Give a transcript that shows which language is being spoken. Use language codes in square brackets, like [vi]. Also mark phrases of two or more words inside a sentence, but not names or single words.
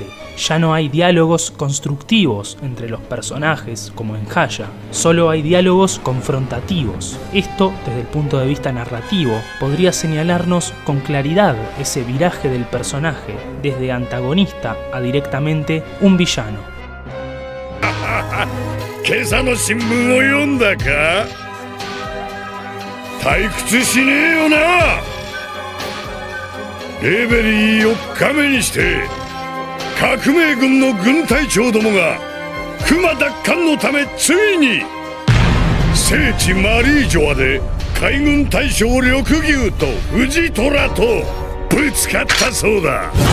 [es] Ya no hay diálogos constructivos entre los personajes como en Haya, solo hay diálogos confrontativos. Esto, desde el punto de vista narrativo, podría señalarnos con claridad ese viraje del personaje, desde antagonista a directamente un villano. [ja] 今朝の新聞を読んだか？退屈しねえよな。レベリー4日目にして革命軍の軍隊長どもが熊奪還のためついに聖地マリージョアで海軍大将緑牛と藤虎とぶつかったそうだ。